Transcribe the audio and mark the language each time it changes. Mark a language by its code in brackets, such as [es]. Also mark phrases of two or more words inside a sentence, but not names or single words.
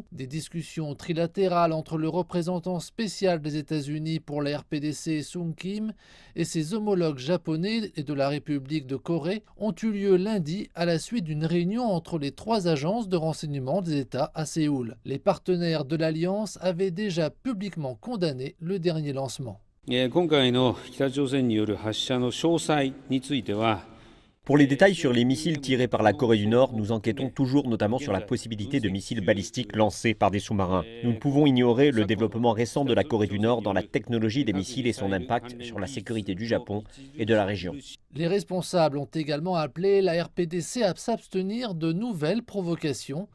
[fr] Des discussions trilatérales entre le représentant spécial des États-Unis pour la RPDC, Sung Kim, et ses homologues japonais et de la République de Corée ont eu lieu lundi à la suite d'une réunion entre les trois agences de renseignement des États à Séoul. Les partenaires de l'Alliance avaient déjà publiquement condamné le dernier lancement. [ja] 今回の北朝鮮による発射の詳細については、 [fr] Pour les détails sur les missiles tirés par la Corée du Nord, nous enquêtons toujours notamment sur la possibilité de missiles balistiques lancés par des sous-marins. Nous ne pouvons ignorer le développement récent de la Corée du Nord dans la technologie des missiles et son impact sur la sécurité du Japon et de la région. Les responsables ont également appelé la RPDC à s'abstenir de nouvelles provocations.